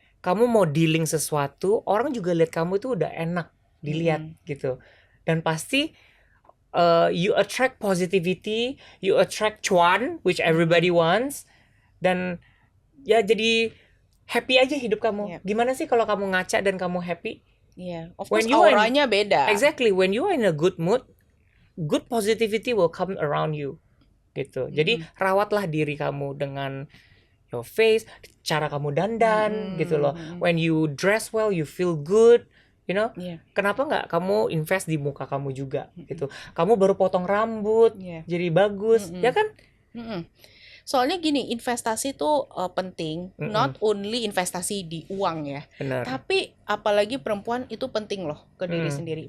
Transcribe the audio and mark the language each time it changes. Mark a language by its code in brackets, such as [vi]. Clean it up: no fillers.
[id] kamu mau dealing sesuatu, orang juga lihat kamu itu udah enak dilihat gitu. Dan pasti [en] you attract positivity, you attract cuan, which everybody wants. [id] Dan ya jadi happy aja hidup kamu. [en] Yep. [id] Gimana sih kalau kamu ngaca dan kamu happy? Iya, of [en] When course you are in- [id] auranya beda. [en] Exactly, when you are in a good mood, good positivity will come around you. [id] Gitu. Jadi rawatlah diri kamu dengan [en] your face, [id] cara kamu dandan gitu loh. [en] When you dress well, you feel good, you know. [id] Iya. Kenapa nggak kamu invest di muka kamu juga gitu. Kamu baru potong rambut, Iya. jadi bagus, ya kan? Soalnya gini, investasi tuh penting, [en] not only [id] investasi di uang ya, Benar. tapi apalagi perempuan itu penting loh ke diri sendiri.